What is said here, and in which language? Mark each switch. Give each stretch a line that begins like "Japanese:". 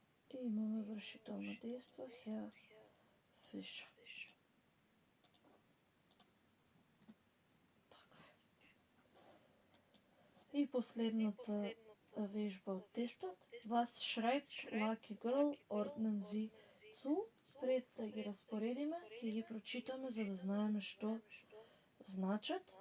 Macedonian: И имаме вршително дејство Herr Fischer. Така е. И последната вежба од тестот.
German: Was schreibt Lucky Girl ordnen Sie zu?
Macedonian: Пред да ги распоредиме, ќе ги прочитаме за да знаеме што значат.